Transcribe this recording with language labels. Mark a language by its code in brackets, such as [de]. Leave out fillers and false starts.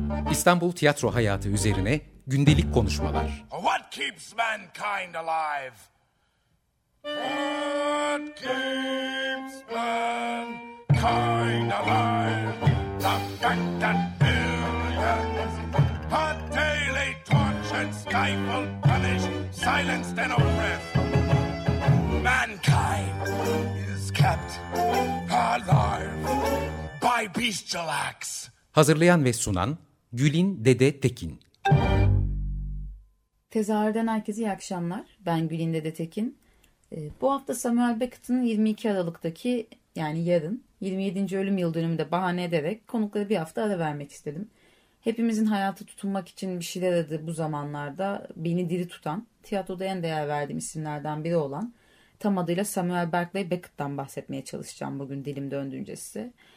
[tr] İstanbul tiyatro hayatı üzerine gündelik konuşmalar. [en] What keeps mankind alive? What keeps mankind alive? The fact that billions are daily tortured, stifled, punished, silenced and oppressed. Mankind is kept alive by bestial acts. [tr] Hazırlayan ve sunan Gülin Dede Tekin. Tezahürden herkese iyi akşamlar. Ben Gülin Dede Tekin. Bu hafta Samuel Beckett'ın 22 Aralık'taki, yani yarın, 27. ölüm yıldönümünde bahane ederek konuklara bir hafta ara vermek istedim. Hepimizin hayatı tutunmak için bir şeyler adı bu zamanlarda beni diri tutan, tiyatroda en değer verdiğim isimlerden biri olan tam adıyla Samuel Berkeley Beckett'tan bahsetmeye çalışacağım bugün dilim döndüğünce size.